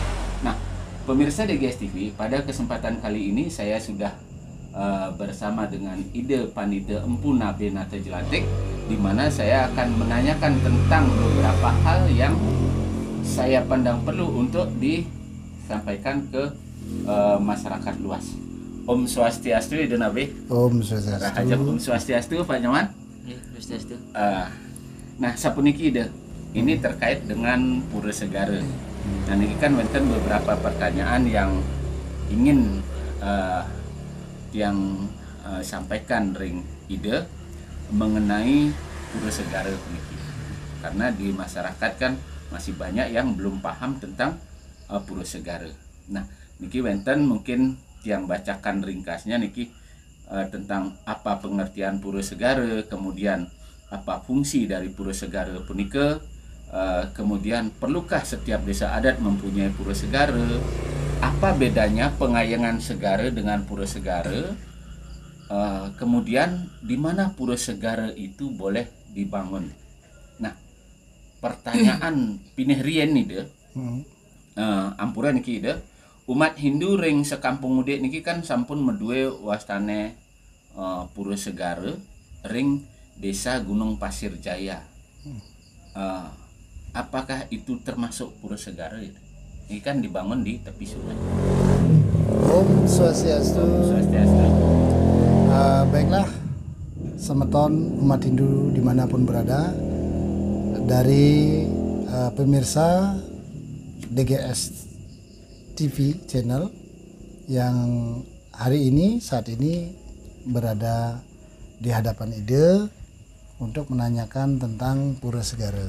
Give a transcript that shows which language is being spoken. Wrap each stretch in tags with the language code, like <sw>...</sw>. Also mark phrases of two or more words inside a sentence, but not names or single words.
<id>Nah, pemirsa DGS TV, pada kesempatan kali ini saya sudah bersama dengan Ide Panide Empu Nabe Nata Jelatik, di mana saya akan menanyakan tentang beberapa hal yang saya pandang perlu untuk disampaikan ke masyarakat luas.</id> <ban>Om Swastiastu, Ide Nabe. Om Rahajab Om Swastiastu, Pak Nyaman. Swastiastu. Nah, sapuniki Ide,</ban> <id>ini terkait dengan Pura Segara. Nah, ini kan wonten beberapa pertanyaan yang ingin sampaikan ring Ide mengenai Pura Segara puniki. Karena di masyarakat kan masih banyak yang belum paham tentang Pura Segara. Nah,</id> <ban>niki wonten</ban> <id>mungkin yang bacakan ringkasnya niki tentang apa pengertian Pura Segara, kemudian apa fungsi dari Pura Segara punika, kemudian perlukah setiap desa adat mempunyai Pura Segara, apa bedanya pengayangan segara dengan Pura Segara, kemudian di mana Pura Segara itu boleh dibangun.</id> <ban>Nah, pertanyaan pinih rien nih deh. Ampura niki deh. Umat Hindu ring sekampung Udik niki kan sampun medue wastane Pura Segara ring desa Gunung Pasir Jaya.</ban> <id>Apakah itu termasuk Pura Segara? Ini kan dibangun di tepi sungai.</id> <ban>Om Swastiastu. Swastiastu.</ban> <id>Baiklah, semeton umat Hindu dimanapun berada, dari pemirsa DGS TV channel yang hari ini saat ini berada di hadapan Ide untuk menanyakan tentang Pura Segara.</id>